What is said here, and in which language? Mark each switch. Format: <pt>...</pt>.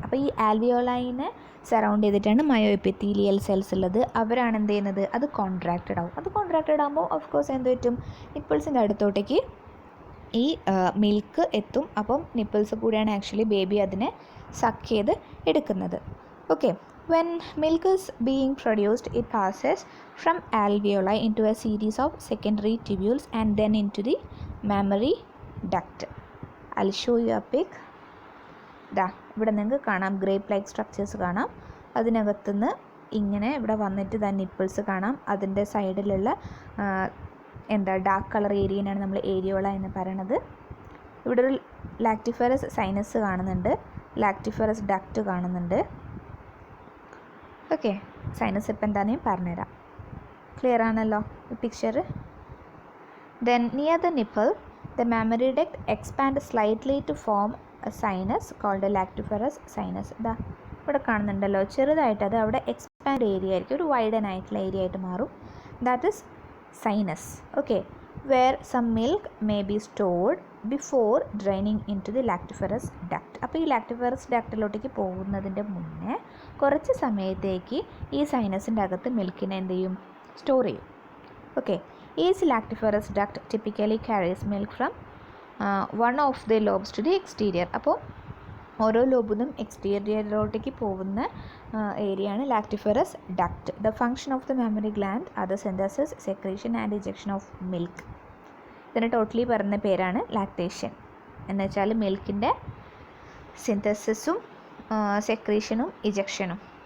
<ml>അപ്പോൾ ഈ ആൽവിയോളൈനെ സറൗണ്ട് ചെയ്തിട്ടാണ് മയോ എപ്പിത്തീലിയൽ സെൽസ് ഉള്ളത്. അവരാണ് എന്ത് ചെയ്യുന്നത്? അത് കോൺട്രാക്റ്റഡ് ആവും. അത് കോൺട്രാക്റ്റഡ് ആകുമ്പോൾ ഓഫ് കോഴ്സ് എന്ത് പറ്റും? നിപ്പിൾസിൻ്റെ അടുത്തോട്ടേക്ക് ഈ മിൽക്ക് എത്തും. അപ്പം നിപ്പിൾസ് കൂടിയാണ് ആക്ച്വലി ബേബി അതിനെ സക്ക് ചെയ്ത് എടുക്കുന്നത്.</ml> <en>Okay, when milk is being produced, it passes from alveoli into a series of secondary tubules and then into the mammary duct. I'll show you a pic.</en> <ml>ഇവിടെ നിങ്ങൾക്ക് കാണാം grape like structures കാണാം. അതിനകത്തുനിന്ന് ഇങ്ങനെ ഇവിടെ വന്നിട്ട് ദാ നിപ്പിൾസ് കാണാം. അതിൻ്റെ സൈഡിലുള്ള ഡാർക്ക് കളർ ഏരിയനാണ് നമ്മൾ ഏരിയോള എന്ന് പറയണത്. ഇവിടെ ഒരു ലാക്റ്റിഫറസ് സൈനസ് കാണുന്നുണ്ട്, ലാക്റ്റിഫറസ് ഡക്റ്റ് കാണുന്നുണ്ട്. ഓക്കെ, സൈനസ് ഇപ്പം എന്താണെന്ന് പറഞ്ഞുതരാം. ക്ലിയർ ആണല്ലോ ഈ picture?</ml> <en>Then near the nipple, the mammary duct expands slightly to form a sinus called a lactiferous sinus.</en> <ml>ഇതാ ഇവിടെ കാണുന്നുണ്ടല്ലോ, ചെറുതായിട്ട് അത് അവിടെ എക്സ്പാൻഡ് ഏരിയ ആയിരിക്കും, ഒരു വൈഡൻ ആയിട്ടുള്ള ഏരിയ ആയിട്ട് മാറും.</ml> <en>That is sinus. Okay, where some milk may be stored before draining in to the lactiferous duct.</en> <ml>അപ്പോൾ ഈ ലാക്ടിഫറസ് ഡക്റ്റിലോട്ടേക്ക് പോകുന്നതിൻ്റെ മുന്നേ കുറച്ച് സമയത്തേക്ക് ഈ സൈനസിൻ്റെ അകത്ത് മിൽക്കിനെ എന്ത് ചെയ്യും, സ്റ്റോർ ചെയ്യും.</ml> <en>Okay, each lactiferous duct typically carries milk from one of the lobes to the exterior.</en> <ml>അപ്പോൾ ഓരോ ലോബിനും എക്സ്റ്റീരിയറിലോട്ടേക്ക് പോകുന്ന ഏരിയയാണ് lactiferous duct.</ml> <en>The function of the mammary gland are the synthesis, secretion and ejection of milk.</en> <ml>ഇതിന് totally പറയുന്ന പേരാണ് lactation. എന്ന് വെച്ചാൽ മിൽക്കിൻ്റെ സിന്തസിസും സെക്രീഷനും ഇജക്ഷനും.</ml>